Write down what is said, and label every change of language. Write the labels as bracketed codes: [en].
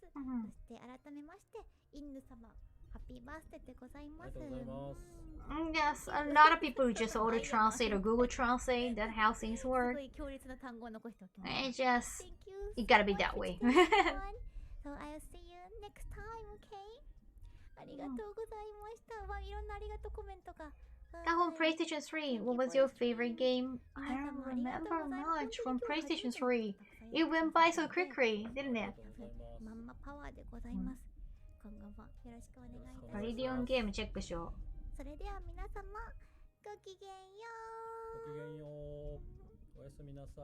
[ja] そして改めましてインヌ様ハッピーバースデーでございます。 [en] Yes, a lot of people just auto translate or Google Translate. That's how things work. [ja] すごい強烈な単語を残しておきます。 [en] It's just, Thank you. it gotta be that way. So I'll see you next time, okay? [ja] ありがとうございました。わ、いろんなありがとうコメントが。 [en] Kaho, PlayStation 3, what was your favorite game? I don't remember much from PlayStation 3. It went by so quickly, didn't it? [ja] まんまパワーでございます。今後もよろしくお願いいたします。トリリオンゲームチェックしよそれでは皆様ごきげんよう。ごきげんよう。おやすみなさい。